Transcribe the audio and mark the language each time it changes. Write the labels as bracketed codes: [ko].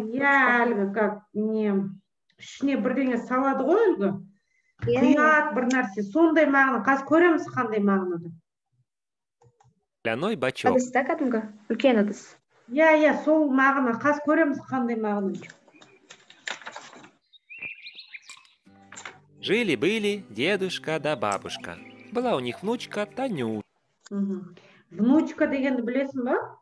[kk] Иә, әлгі как не ішіне бірдеңе салады ғой әлгі. Құят бір нәрсе. Сондай мағына. Қазір көреміз қандай мағынада. [ru] Смоляной бачок. [kk] Ыдыс та кәдімгі? Үлкен ыдыс. Иә, сол мағына. Қазір көреміз қандай мағына. [ru] Жили-были дедушка да бабушка. Была у них внучка Танюша. [kk] Внучка дегенді білесің ба?